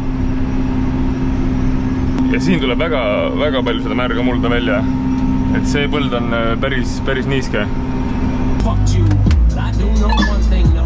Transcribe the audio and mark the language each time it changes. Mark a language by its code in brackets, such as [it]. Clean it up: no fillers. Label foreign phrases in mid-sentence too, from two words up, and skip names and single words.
[et] Ja siin tuleb väga palju seda märga mulda välja. Et see põld on päris niiske. [en] Fuck you, I do know one thing, no.